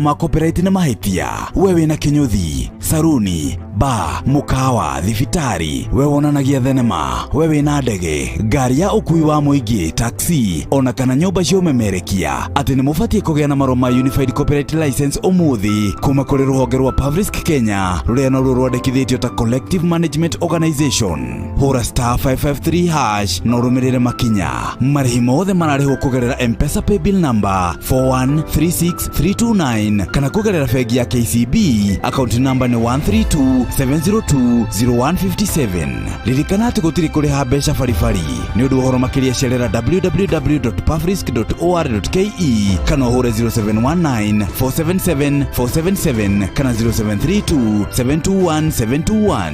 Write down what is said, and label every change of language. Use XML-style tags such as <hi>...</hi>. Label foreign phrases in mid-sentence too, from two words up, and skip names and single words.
<ki>ma copyright na mahitia we wina kinyuthi saruni ba mukawa thibitari we wonanagia thenema we wina ndege ngari ya ukui wa muingi taxi ona kana nyumba cia umemerekia ati ni mubatie kugia na maroma</ki> <en>unified copyright license</en> <ki>umuthi kuma kuri ruhonge rwa Public Kenya ruria no rwandikithitio ta</ki> <en>collective management organization.</en> <ki>Hura *553# no rumirire makinya marihi mothe mararihwo kugerera M-Pesa</ki> <en>paybill number</en> <ki>4136329 kana kugerera bengi ya KCB</ki> <en>account number</en> <ki>ni 13270200157. Ririkana ati gutiri kuriha mbeca baribari ni undu uhoro makiria cerera www.pavrisk.or.ke kana uhure 0719477477 kana 0732721721.</ki>